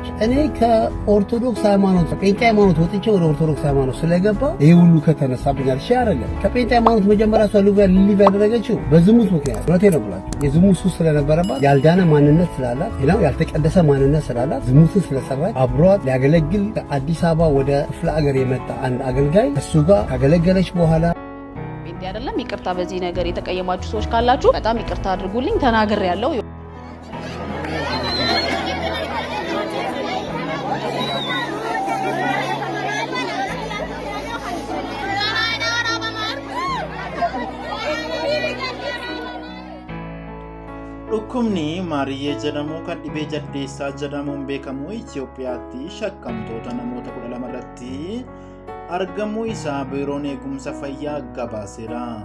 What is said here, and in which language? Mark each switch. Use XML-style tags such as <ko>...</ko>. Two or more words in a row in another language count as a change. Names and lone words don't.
<am>እኔ ከኦርቶዶክስ ሃይማኖት ጴንጤ ሃይማኖት ወጥቼ ወደ ኦርቶዶክስ ሃይማኖት ስለገባ ይሄ ሁሉ ከተነሳብኛል። እሺ አይደለም ከጴንጤ ሃይማኖት መጀመሪያ እሷ ሊቭ ያደረገችው በዝሙት ምክንያት እውነቴን ነው ብላችሁ የዝሙት ሱስ ስለነበረባት ያልዳነ ማንነት ስላላት ነው ያልተቀደሰ ማንነት ስላላት ዝሙትን ስለሰራች አብሯት ሊያገለግል ከአዲስ አበባ ወደ ክፍለ ሀገር የመጣ አንድ አገልጋይ እሱ ጋር ካገለገለች በኋላ ጴንጤ አይደለም ይቅርታ፣ በዚህ ነገር የተቀየማችሁ ሰዎች ካላችሁ በጣም ይቅርታ አድርጉልኝ። ተናግሬ ያለው</am> <om>Dhukkubni Maariyyee jedhamu kan dhibee jaldeessaa jedhamuun beekamu Itoophiyaatti shakkamtoota namoota 12 irratti argamuu isaa biiroon eegumsa fayyaa gabaaseera.</om>